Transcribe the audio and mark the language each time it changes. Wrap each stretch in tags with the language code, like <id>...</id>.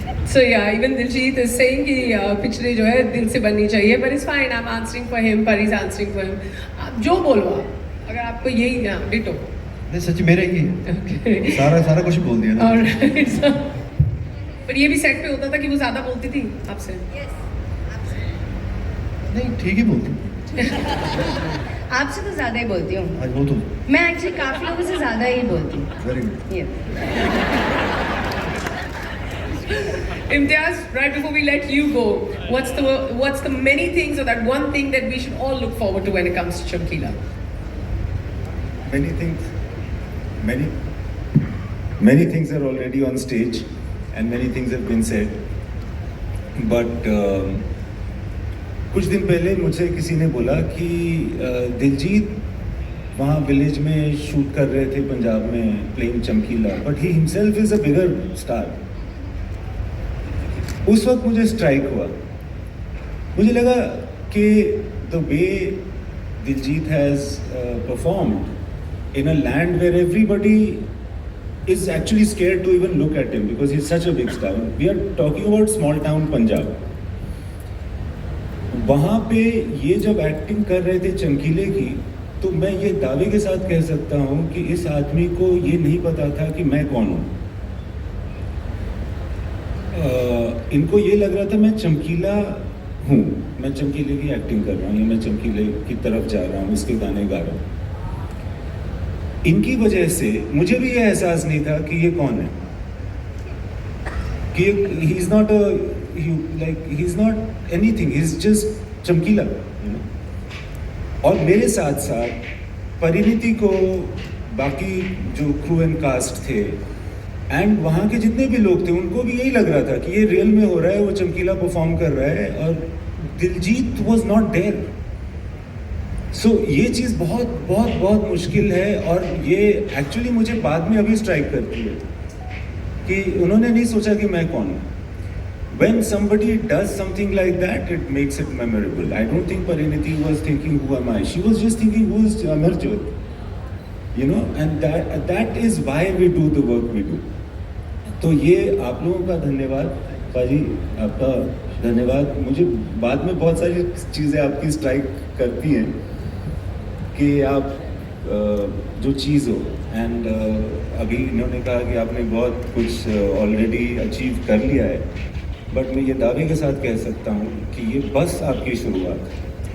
<en>So yeah, even Diljit is saying</en> <hi>कि पिक्चरें जो है दिल से बननी चाहिए,</hi> <en>but it's fine. I'm answering for him, Pari's answering for him.</en> <hi>आप जो बोलो आप, अगर आपको यही डिटो। नहीं सच मेरा ही है।</hi> <en>Okay.</en> <hi>सारा कुछ बोल दिया ना।</hi> <en>Alright.</en> <hi>So, पर ये भी सेट पे होता था कि वो ज्यादा बोलती थी आपसे। नहीं ठीक ही बोलती। आपसे तो ज़्यादा ही बोलती हूँ। आज वो तो मैं एक्चुअली काफ़ी लोगों से ज़्यादा ही बोलती हूँ।</hi> <en>Very good. Yeah. Imtiaz, right before we let you go, what's the many things, or that one thing that we should all look forward to when it comes to Chamkila? Many things, many things are already on stage, and many things have been said.</en> <hi>But कुछ दिन पहले मुझे किसी ने बोला कि दिलजीत वहाँ village में शूट कर रहे थे पंजाब में प्लेइंग चमकीला,</hi> <en>But he himself is a bigger star.</en> <hi>उस वक्त मुझे स्ट्राइक हुआ, मुझे लगा कि</hi> <en>The way Diljit has performed in a land where everybody is actually scared to even look at him because he's such a big star. We are talking about small town Punjab.</en> <hi>वहाँ पे ये जब acting कर रहे थे चमकीले की, तो मैं ये दावे के साथ कह सकता हूँ कि इस आदमी को ये नहीं पता था कि मैं कौन हूँ। इनको ये लग रहा था मैं चमकीला हूँ, मैं चमकीले की एक्टिंग कर रहा हूँ या मैं चमकीले की तरफ जा रहा हूँ, उसके गाने गा रहा हूँ। इनकी वजह से मुझे भी ये एहसास नहीं था कि ये कौन है, कि</hi> <en>He is not he is not anything, he is just Chamkila, you know.</en> <hi>और मेरे साथ साथ परिणीति को, बाकी जो क्रू एंड कास्ट थे एंड वहाँ के जितने भी लोग थे, उनको भी यही लग रहा था कि ये रियल में हो रहा है, वो चमकीला परफॉर्म कर रहा है और दिलजीत</hi> <en>Was not there.</en> <hi>सो ये चीज़ बहुत बहुत बहुत मुश्किल है और ये एक्चुअली मुझे बाद में अभी स्ट्राइक करती है कि उन्होंने नहीं सोचा कि मैं कौन हूँ।</hi> <en>When somebody does something like that, it makes it memorable. I don't think Pariniti was thinking, who am I? She was just thinking, who is Amarjot? You know, and that is why we do the work we do.</en> <hi>तो ये आप लोगों का धन्यवाद, पाजी आपका धन्यवाद। मुझे बाद में बहुत सारी चीज़ें आपकी स्ट्राइक करती हैं कि आप जो चीज़ हो, एंड अभी इन्होंने कहा कि आपने बहुत कुछ ऑलरेडी अचीव कर लिया है, बट मैं ये दावे के साथ कह सकता हूँ कि ये बस आपकी शुरुआत है।</hi>